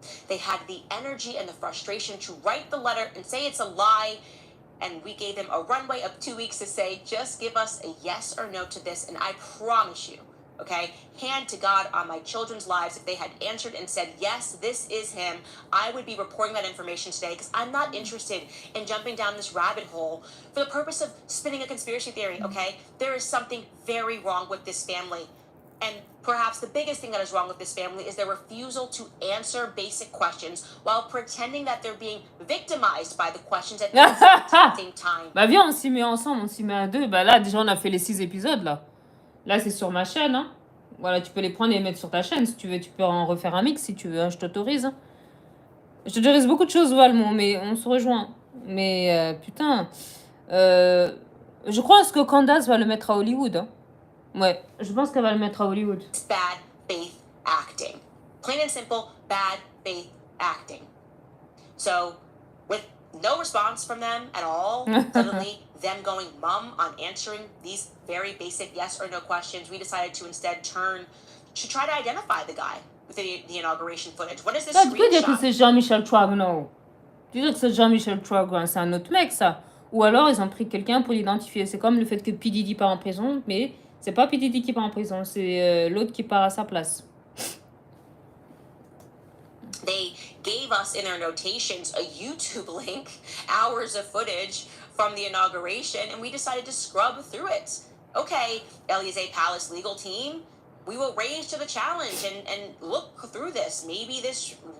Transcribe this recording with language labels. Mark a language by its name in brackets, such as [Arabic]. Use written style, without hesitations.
[English] They had the energy and the frustration to write the letter and say it's a lie, and we gave them a runway of 2 weeks to say, just give us a yes or no to this, and I promise you, okay, hand to God on my children's lives, if they had answered and said, yes, this is him, I would be reporting that information today, because I'm not interested in jumping down this rabbit hole for the purpose of spinning a conspiracy theory, okay? There is something very wrong with this family. And perhaps the biggest thing that is wrong with this family is their refusal to answer basic questions while pretending that they're being victimized by the questions at the same time. [French] Bah viens, on s'y met ensemble, on s'y met à deux. Bah là, déjà, on a fait les 6 épisodes, là. Là, c'est sur ma chaîne, hein. Voilà, tu peux les prendre et les mettre sur ta chaîne, si tu veux. Tu peux en refaire un mix, si tu veux, hein, je t'autorise. Hein. Je t'autorise beaucoup de choses, Valmont, mais on se rejoint. Mais, putain... je crois que Candace va le mettre à Hollywood, hein. Ouais, je pense qu'elle va le mettre à Hollywood. [English] It's bad faith acting. Plain and simple, bad faith acting. So, with no response from them at all, suddenly them going mum on answering these very basic yes or no questions, we decided to instead turn to try to identify the guy with the inauguration footage. What is this screenshot? [French] Tu peux dire que c'est Jean-Michel Trogneux. Tu peux dire que c'est Jean-Michel Trogneux, c'est un autre mec, ça. Ou alors, ils ont pris quelqu'un pour l'identifier. C'est comme le fait que P. Diddy part en prison, mais... c'est pas P. Diddy qui part en prison, c'est l'autre qui part à sa place. [English] They gave us in their notations a YouTube link, hours of footage from the inauguration, and we decided to scrub through it. Okay, Élysée Palace legal team, we will raise to the challenge and look through this. Maybe this